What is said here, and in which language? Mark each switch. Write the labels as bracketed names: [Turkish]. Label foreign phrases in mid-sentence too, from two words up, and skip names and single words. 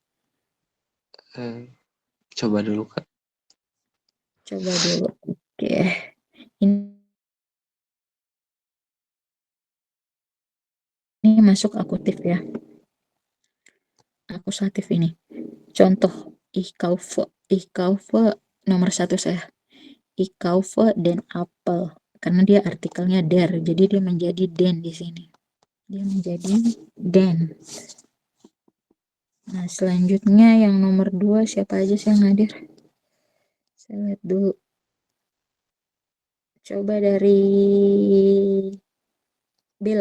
[Indonesian] Coba dulu, Kak. Coba dulu. Oke. Ini masuk akutif ya. Akusatif ini. Contoh, [German] ich kaufe [Indonesian] nomor 1 saya. [German] Ich kaufe den Apfel. [Indonesian] Karena dia artikelnya der, jadi dia menjadi den di sini. Dia menjadi den. Nah, selanjutnya yang nomor 2 siapa aja sih yang hadir? Saya lihat dulu. Coba dari Bella.